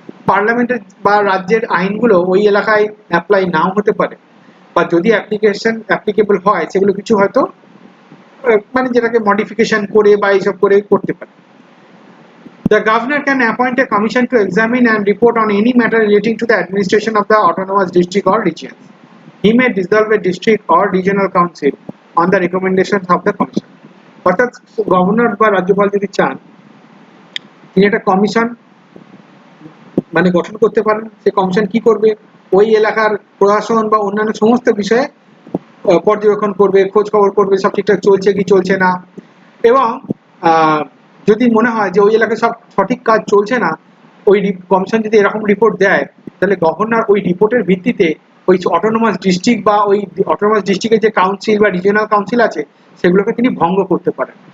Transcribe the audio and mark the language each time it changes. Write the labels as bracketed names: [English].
[Bangla] পার্লামেন্টের বা রাজ্যের আইনগুলো ওই এলাকায় অ্যাপ্লাই নাও হতে পারে, বা যদি অ্যাপ্লিকেবল হয় সেগুলো কিছু হয়তো মানে যেটাকে মডিফিকেশন করে বা এইসব করে করতে পারে। [English] The governor can appoint a commission to examine and report on any matter relating to the administration of the autonomous district or region. He may dissolve a district or regional council on the recommendations of the commission. [Bangla] অর্থাৎ governor বা রাজ্যপাল যদি চান তিনি একটা commission মানে গঠন করতে পারেন। সেই কমিশন কি করবে, ওই এলাকার প্রশাসন বা অন্যান্য সমস্ত বিষয়ে পর্যবেক্ষণ করবে, খোঁজ খবর করবে সব ঠিকঠাক চলছে কি চলছে না, এবং যদি মনে হয় যে ওই এলাকায় সব সঠিক কাজ চলছে না, ওই কমিশন যদি এরকম রিপোর্ট দেয় তাহলে গভর্নর ওই রিপোর্টের ভিত্তিতে ওই অটোনমাস ডিস্ট্রিক্ট বা ওই অটোনমাস ডিস্ট্রিক্টের যে কাউন্সিল বা রিজিওনাল কাউন্সিল আছে সেগুলোকে তিনি ভঙ্গ করতে পারেন।